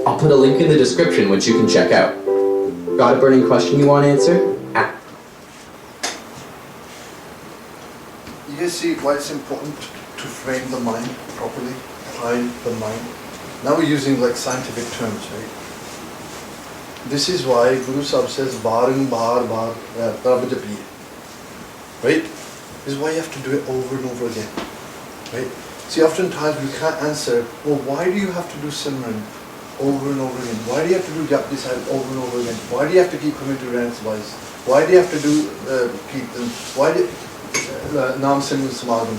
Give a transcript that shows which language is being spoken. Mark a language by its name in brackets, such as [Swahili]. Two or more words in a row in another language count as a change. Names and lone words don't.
[English] I'll put a link in the description which you can check out. Got a burning question you want answered? You guys see why it's important to frame the mind properly, prime the mind. Now we're using like scientific terms, right? This is why Guru Sahib says [Punjabi] ਬਾਰੰ ਬਾਰ ਬਾਰ ਪ੍ਰਭੁ ਜਪੀਐ. [English] Right? This is why you have to do it over and over again. Right? See, oftentimes we can't answer, well, why do you have to do Simran over and over again? Why do you have to do Japji Sahib over and over again? Why do you have to keep coming to Rance Wise? Why do you have to do Kirtan? Why do Naam Simran Samagams?